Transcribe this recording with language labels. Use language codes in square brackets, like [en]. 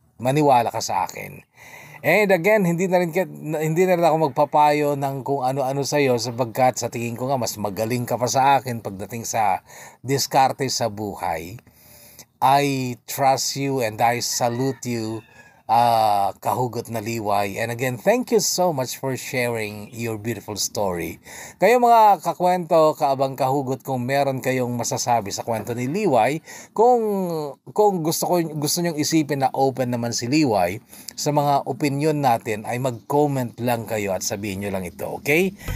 [tl] Maniwala ka sa akin. [en] And again, [tl] hindi na rin ako magpapayo ng kung ano-ano sa iyo sapagkat sa tingin ko nga mas magaling ka pa sa akin pagdating sa diskarte sa buhay. [en] I trust you and I salute you [tl] kahugot na liway. [en] And again, thank you so much for sharing your beautiful story. [tl] Kayo mga kakwento, kaabang kahugot, kung meron kayong masasabi sa kwento ni Liway, kung gusto nyong isipin na open naman si Liway sa mga opinion natin, ay mag-comment lang kayo at sabihin nyo lang ito, okay?